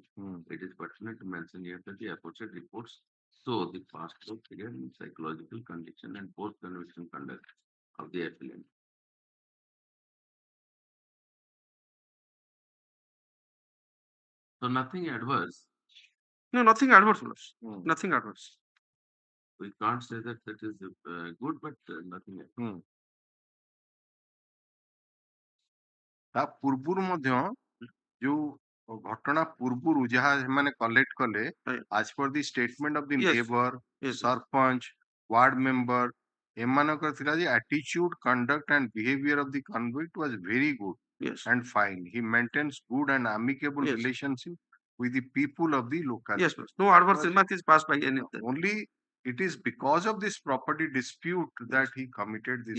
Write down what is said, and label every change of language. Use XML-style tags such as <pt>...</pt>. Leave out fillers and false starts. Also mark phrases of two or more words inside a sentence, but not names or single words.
<en>It is pertinent to mention here that the aforesaid reports show the past period in psychological condition and post-conviction conduct of the appellant. So nothing adverse. No, nothing adverse. Nothing adverse. We can't say that that is good, but nothing adverse.</en> <or>ତା ପୂର୍ବରୁ ମଧ୍ୟ ଯୋଉ ଘଟଣା ପୂର୍ବରୁ ଯାହା ସେମାନେ କଲେକ୍ଟ କଲେ</or> <en>as per the statement of the neighbor,</en> <or>ସରପଞ୍ଚ,</or> <en>ward member,</en> <or>ଏମାନଙ୍କର ଥିଲା ଯେ</or> <en>attitude, conduct and behavior of the convict was very good and fine. He maintains good and amicable relationship with the people of the locality. Yes, no adverse remark is passed by any of them. Only it is because of this property dispute that he committed this.</en>